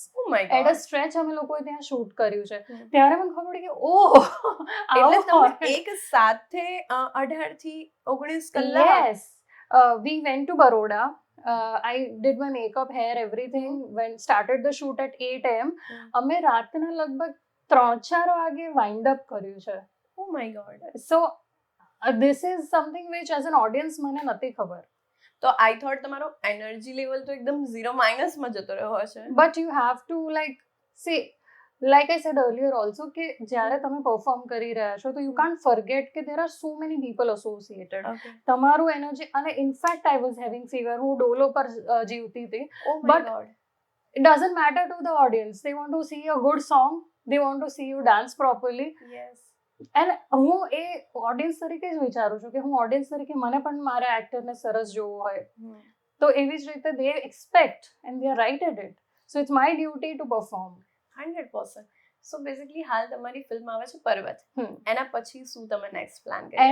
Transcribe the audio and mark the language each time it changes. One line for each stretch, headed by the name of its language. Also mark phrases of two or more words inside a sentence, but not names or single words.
English: oh my at a ગોડ.
Gujarati: સ્ટ્રેચ અમે લોકોએ ત્યાં શૂટ કર્યું છે. ત્યારે મને ખબર પડી કે ઓહ, એટલે તમે એક સાથે 18 થી 19 કલાક?
English: Yes. We went to Baroda. I did my makeup, hair, everything. Started the shoot at 8 AM.
Gujarati: અમે રાતના લગભગ 3-4 વાગે
English: wind up
Gujarati: કર્યું છે.
English: oh my god. So this is something which as an audience
Gujarati: મને નથી ખબર. તો
English: I thought
Gujarati: તમારો
English: energy level
Gujarati: તો એકદમ 0 માઇનસમાં જતો રહ્યો હશે.
English: But you have to like I said earlier also,
Gujarati: કે જ્યારે તમે પરફોર્મ કરી રહ્યા છો તો
English: you can't forget
Gujarati: કે
English: there are so many people associated.
Gujarati: તમારું એનર્જી, અને
English: in fact I was having fever,
Gujarati: હું ડોલો પર જીવતી હતી.
English: oh my But ગોડ. it doesn't matter to the audience. They want to see a good song. They want to see you dance properly. યસ.
Gujarati: અને હું એ ઓડિયન્સ તરીકે જ વિચારું છું કે હું ઓડિયન્સ તરીકે મને પણ મારા એક્ટરને સરસ જોવું હોય, તો એવી જ રીતે
English: they expect and they are right at it, so it's my duty to perform.
Gujarati: 100%.
English: so basically
Gujarati: હાલ તમારી ફિલ્મ આવે છે પર્વત, એના પછી શું તમે
English: next plan
Gujarati: કરી